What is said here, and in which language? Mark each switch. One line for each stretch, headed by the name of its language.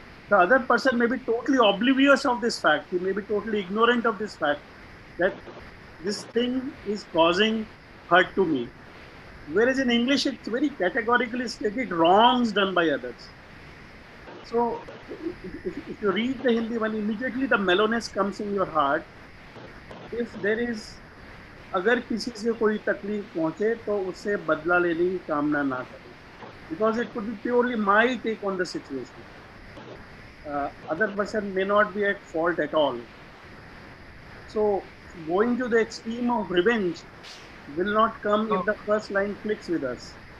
English: The other person may be totally oblivious of this fact. He may be totally ignorant of this fact that this thing is causing hurt to me. Whereas in English, it's very categorically stated wrongs done by others. So if you read the Hindi one, immediately the mellowness comes in your heart. If there is,
Hindi: अगर किसी से कोई तकलीफ पहुंचे तो उससे बदला लेने की कामना ना करें,
English: because it could be purely my take on the situation. Other person may not be at fault at all. So going to the extreme of revenge will not come if the first line clicks with us.